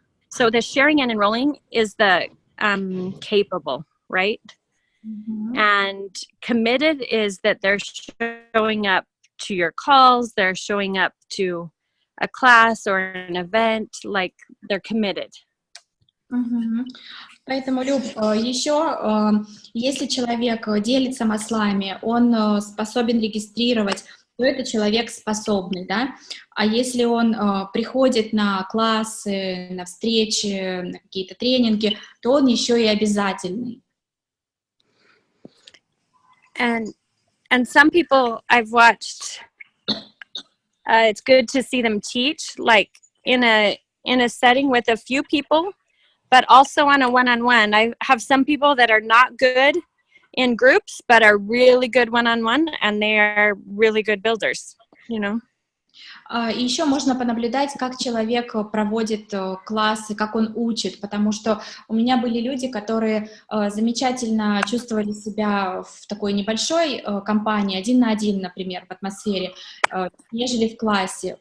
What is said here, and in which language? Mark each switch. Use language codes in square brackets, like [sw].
[en] So the sharing and enrolling is the capable, right? And committed is that they're showing up to your calls, they're showing up to a class or an event, like they're committed. [ru] Поэтому, Люб, еще, если человек делится маслами, он способен регистрировать, то это человек способный, да? А если он приходит на классы, на встречи, на какие-то тренинги, то он еще и обязательный. [en] And some people I've watched, it's good to see them teach, like in a setting with a few people, but also on a one-on-one. I have some people that are not good in groups, but are really good one-on-one, and they are really good builders, you know. [ru] И еще можно понаблюдать, как человек проводит классы, как он учит, потому что у меня были люди, которые замечательно чувствовали себя в такой небольшой компании, 1 на 1, например, в атмосфере, нежели в классе.